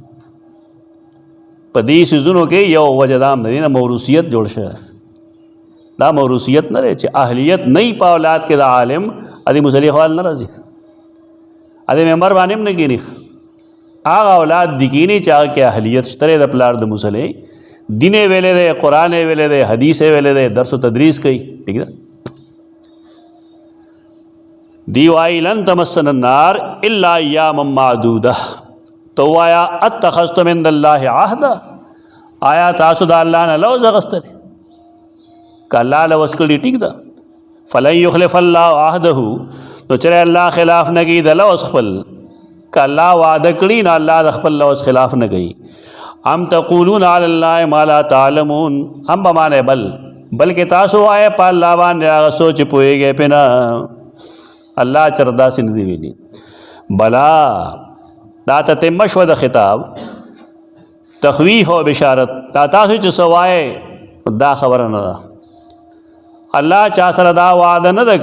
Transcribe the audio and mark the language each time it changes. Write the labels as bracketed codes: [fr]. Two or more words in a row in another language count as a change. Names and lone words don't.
[ps] په دې سیزونو کې یو وجه دا هم دی نه موروثیت جوړ شوی دا موروثیت نه دی چې اهلیت نه په اولاد کې د عالم ادي مصلی خوال نه راځي ادي ممبر باندې هم نه کېني هغه اولاد دي کېني چې هغه کې اهلیت شته د پلار د مصلی دین یې ویلی دی قرآن یې ویلی دی حدیث یې ویلی دی درس و تدریس کوي ٹھیک ده دی وایي [ar] لن تمسنا النار الا ایاما معدوده [ps] تو [ar] آیا اتخذتم عند الله عهدا [ps] آیا تاسو د الله نه لوز اخیستی که الله لوز کړي ټیک ده [ar] فلن یخلف الله عهده [ps] نو چېرې الله خلاف نه کوي د لوز خپل که الله وعده کړي نو الله د خپل لوز خلاف نه کوي [ar] ام تقولون علی الله ما لا تعلمون [ps] هم به معنی بلکې تاسو وایه په الله باندې هغه سوچ پوهېږئ پې نه الله چېرې داسې نه دی ویلي بلا دا تتمه شوه د خطاب تخویف او بشارت دا تاسو چې څه وایې دا خبره نه ده الله چا سره دا وعده نه ده